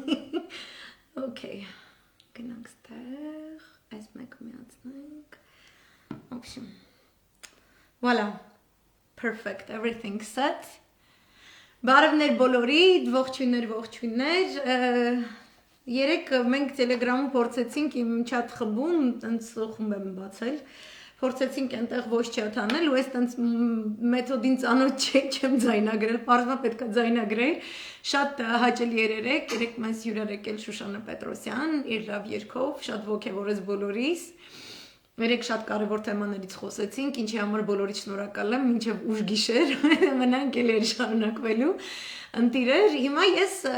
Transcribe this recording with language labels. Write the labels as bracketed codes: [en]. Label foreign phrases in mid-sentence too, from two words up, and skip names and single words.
[hy] Okay, գնանք ստեղ, այս մեկ միացնենք, [en] общем, voilà, perfect, everything set, [hy] բարևներ բոլորիդ, ողջույններ, երեկ մենք տելեգրամում փորձեցինք իմ չատ խմբում, տենց խումբ եմ բացել, փորձեցինք այնտեղ ոչ չաթ անել ու այս տենց մեթոդին ծանոթ չեմ ձայնագրել, պարզվա պետքա ձայնագրել, շատ հաճելի երեկ մեզ հյուրեր եկել Շուշանա Պետրոսյան, իր լավ երգով, շատ ոգևորեց բոլորիս, երեկ շատ կարևոր թեմաներից խոսեցինք, ինչի համար բոլորից շնորհակալ եմ, մինչև ուշ գիշեր, մնանք էլ էր շարունակվելու, ընտիրեր, հիմա ես